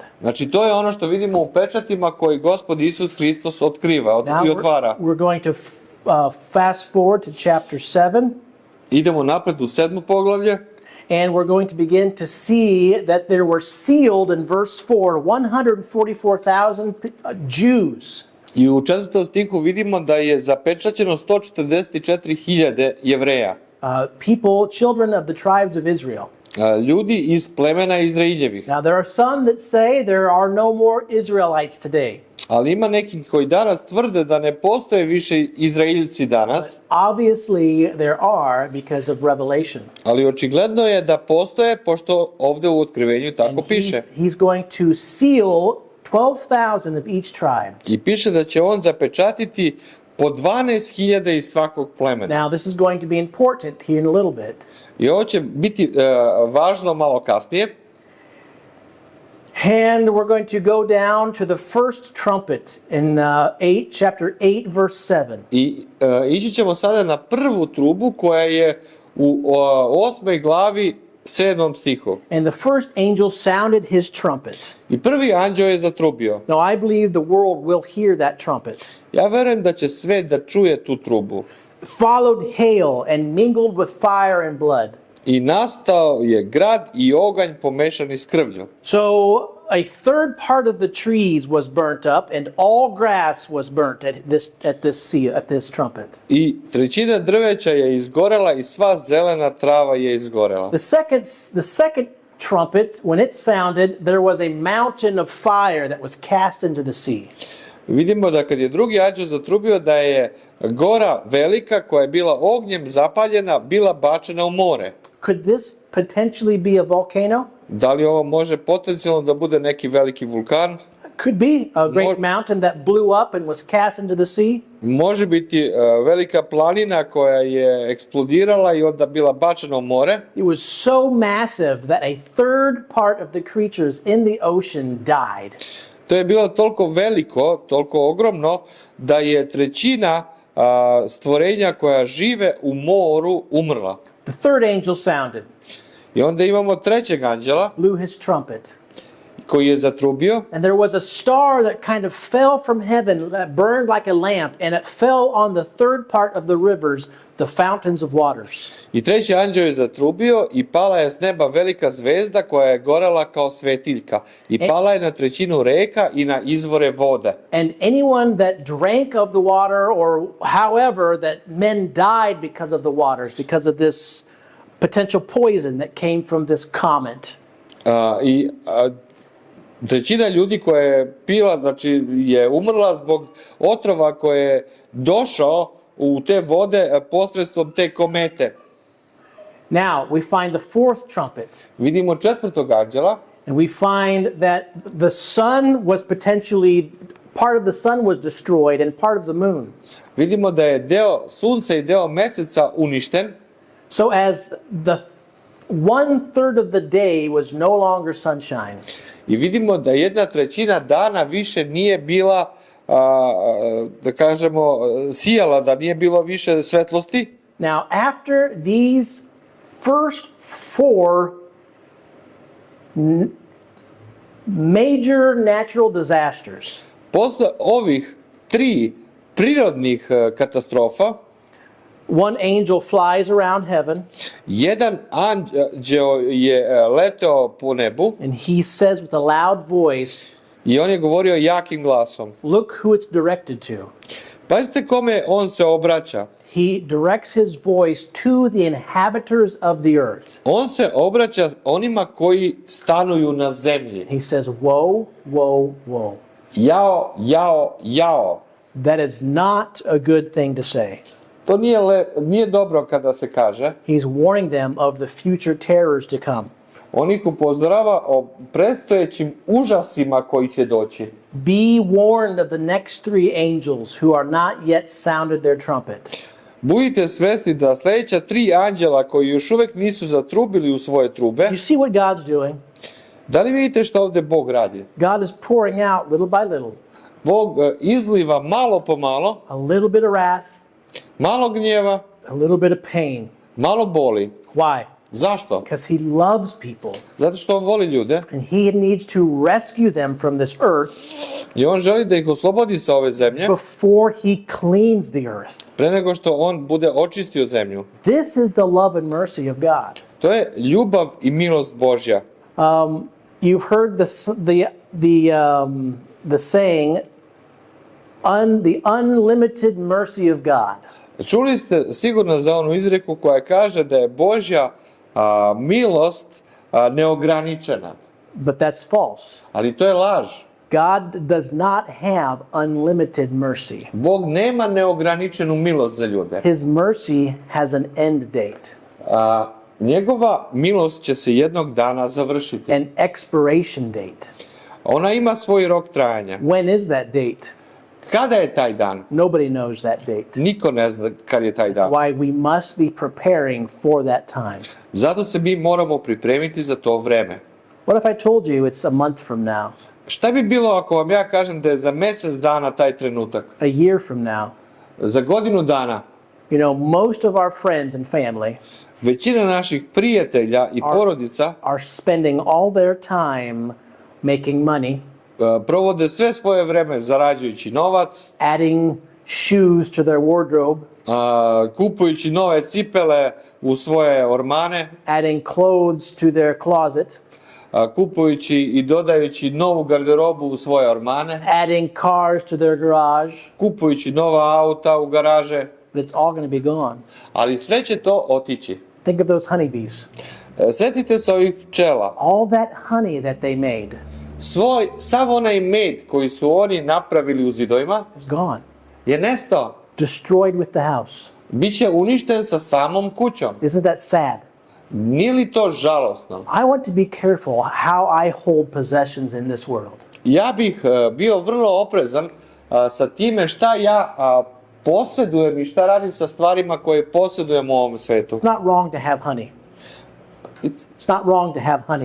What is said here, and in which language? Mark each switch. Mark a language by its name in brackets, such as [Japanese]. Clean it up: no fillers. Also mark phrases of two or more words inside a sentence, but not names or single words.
[Serbian] Znači to je ono što vidimo u pečatima koji Gospod Isus Hristos otkriva [English] Now [Serbian] i otvara. [English] we're going to fast forward to chapter 7. [Serbian] Idemo napred u 7. poglavlje. [English] And we're going to begin to see that there were sealed in verse 4, 144,000 Jews. [Serbian] I u 4. stihu vidimo da je zapečaćeno 144.000 Jevreja. [English] People, children of the tribes of Israel. [Serbian] ljudi iz plemena Izraeljevih. [English] Now, there are some that say there are no more Israelites today. [Serbian] Ali ima neki koji danas tvrde da ne postoje više Izraeljci danas, [English] Obviously, there are because of Revelation. [Serbian] ali očigledno je da postoje, pošto ovde u Otkrivenju tako [English] And [Serbian] piše. [English] he's going to seal 12,000 of each tribe. [Serbian] I piše da će on zapečatiti po 12.000 iz svakog plemena. [English] Now, this is going to be important here in a little bit. [Serbian] I ovo će biti važno malo kasnije. [English] And we're going to go down to the first trumpet in chapter 8, verse 7. [Serbian] I ići ćemo sada na prvu trubu koja je u 8. glavi 7. stihu. [English] And the first angel sounded his trumpet. [Serbian] I prvi anđeo je zatrubio. [English] Now, I believe the world will hear that trumpet. [Serbian] Ja verujem da će svet da čuje tu trubu. [English] Followed hail and mingled with fire and blood. [Serbian] I nastao je grad i oganj pomešani s krvlju. [English] So a third part of the trees was burnt up, and all grass was burnt at this trumpet. [Serbian] I trećina drveća je izgorela i sva zelena trava je izgorela. [English] The second trumpet, when it sounded, there was a mountain of fire that was cast into the sea. [Serbian] Vidimo da kad je drugi anđeo zatrubio da je gora velika koja je bila ognjem zapaljena bila bačena u more. [English] Could this potentially be a volcano? [Serbian] Da li ovo može potencijalno da bude neki veliki vulkan? [English] Could be a great mountain that blew up and was cast into the sea. [Serbian] Može biti velika planina koja je eksplodirala i onda bila bačena u more. [English] It was so massive that a third part of the creatures in the ocean died. [Serbian] To je bilo toliko veliko, toliko ogromno, da je trećina stvorenja koja žive u moru umrla. [English] The third angel sounded, [Serbian] I onda imamo trećeg anđela [English] blew his trumpet. [Serbian] koji je zatrubio [English] And there was a star that kind of fell from heaven that burned like a lamp, and it fell on the third part of the rivers, the fountains of waters. [Serbian] i treći anđeo je zatrubio i pala je s neba velika zvezda koja je gorela kao svetiljka i pala je na trećinu reka i na izvore vode. [English] And anyone that drank of the water, or however, that men died because of the waters, because of this potential poison that came from this comet. [Serbian] Trećina ljudi koja je pila, znači je umrla zbog otrova koje je došao u te vode posredstvom te komete. [English] Now, we find the fourth trumpet, [Serbian] Vidimo četvrtog anđela [English] and we find that the sun was potentially, part of the sun was destroyed and part of the moon. [Serbian] Vidimo da je deo sunca i deo meseca uništen. [English] So as the 1/3 of the day was no longer sunshine. [Serbian] I vidimo da 1/3 dana više nije bila, da kažemo, sijala, da nije bilo više svetlosti. [English] Now, after these first four major natural disasters, [Serbian] Posle ovih 3 prirodnih katastrofa, [English] one angel flies around heaven, [Serbian] jedan anđeo je leteo po nebu [English] and he says with a loud voice, [Serbian] i on je govorio jakim glasom. [English] look who it's directed to. [Serbian] Pazite kome on se obraća. [English] He directs his voice to the inhabitants of the earth. [Serbian] On se obraća onima koji stanuju na zemlji. [English] He says, woe, woe, woe. [Serbian] Jao, jao, jao. [English] That is not a good thing to say. [Serbian] To nije dobro kada se kaže. [English] He's warning them of the future terrors to come. [Serbian] On ih upozorava o predstojećim užasima koji će doći. [English] Be warned of the next 3 angels who are not yet sounded their trumpet. [Serbian] Budite svesni da sljedeća 3 anđela koji još uvijek nisu zatrubili u svoje trube. [English] You see what God's doing? [Serbian] Da li vidite što ovdje Bog radi? [English] God is pouring out little by little [Serbian] Bog izliva malo po malo, [English] a little bit of wrath, [Serbian] malo gnjeva, [English] a little bit of pain. [Serbian] malo boli. [English] Why? [Serbian] Zašto? [English] Because he loves people, [Serbian] Zato što on voli ljude [English] and he needs to rescue them from this earth [Serbian] i on želi da ih oslobodi sa ove zemlje [English] before he cleans the earth. [Serbian] pre nego što on bude očistio zemlju. [English] This is the love and mercy of God. [Serbian] To je ljubav i milost Božja. [English] You've heard the saying, the unlimited mercy of God. [Serbian] Čuli ste sigurno za onu izreku koja kaže da je Božja milost neograničena. [English] But that's false. [Serbian] Ali to je laž. [English] God does not have unlimited mercy. [Serbian] Bog nema neograničenu milost za ljude. [English] His mercy has an end date, [Serbian] Njegova milost će se jednog dana završiti. [English] an expiration date. [Serbian] Ona ima svoj rok trajanja. [English] When is that date? [Serbian] Kada je taj dan? [English] Nobody knows that date. [Serbian] Niko ne zna kad je taj dan. [English] Why we must be preparing for that time. [Serbian] Zato se mi moramo pripremiti za to vreme. [English] What if I told you it's a month from now, [Serbian] Šta bi bilo ako vam ja kažem da je za mjesec dana taj trenutak? [English] a year from now? [Serbian] Za godinu dana? [English] You know, most of our friends and family [Serbian] Većina naših prijatelja i porodica [English] are spending all their time making money, [Serbian] provode sve svoje vreme zarađujući novac, [English] adding shoes to their wardrobe, [Serbian] kupujući nove cipele u svoje ormane, [English] adding clothes to their closet, [Serbian] kupujući i dodajući novu garderobu u svoje ormane, [English] adding cars to their garage, [Serbian] kupujući nova auta u garaže, [English] but it's all going to be gone. [Serbian] ali sve će to otići. [English] Think of those honeybees. [Serbian] Sjetite se ovih pčela. [English] All that honey that they made [Serbian] Sav onaj med koji su oni napravili u zidovima [English] is gone, [Serbian] je nestao. [English] destroyed with the house. [Serbian] Biće uništen sa samom kućom. [English] Isn't that sad? [Serbian] Nije li to žalosno? [English] I want to be careful how I hold possessions in this world. [Serbian] Ja bih bio vrlo oprezan sa time šta ja posjedujem i šta radim sa stvarima koje posjedujem u ovom svetu. [English] It's not wrong to have honey. It's not wrong to have honey.